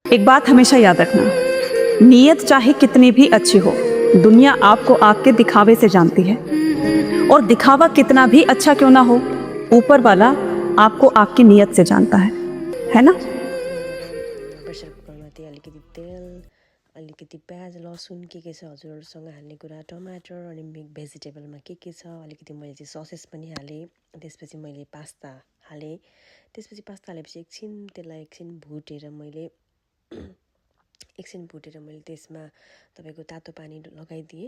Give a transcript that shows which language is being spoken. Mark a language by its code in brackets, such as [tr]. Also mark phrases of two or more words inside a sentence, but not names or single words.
[hi] एक बात हमेशा याद रखना, नीयत चाहे कितनी भी अच्छी हो, दुनिया आपको आपके दिखावे से जानती है। और दिखावा कितना भी अच्छा क्यों ना हो, ऊपर वाला आपको आपकी नीयत से जानता है ना? [ne] प्रेसर कुकरमा त्यही अलिकति तेल, अलिकति प्याज, लसुन के छ हजुरहरूसँग हाल्ने कुरा, टमाटर अनि भेजिटेबलमा के छ, अलिकति मैले चाहिँ ससेस पनि हालेँ। त्यसपछि मैले पास्ता हालेँ। त्यसपछि पास्ता हालेपछि एकछिन भुटेर मैले त्यसमा तपाईँको तातो पानी लगाइदिएँ।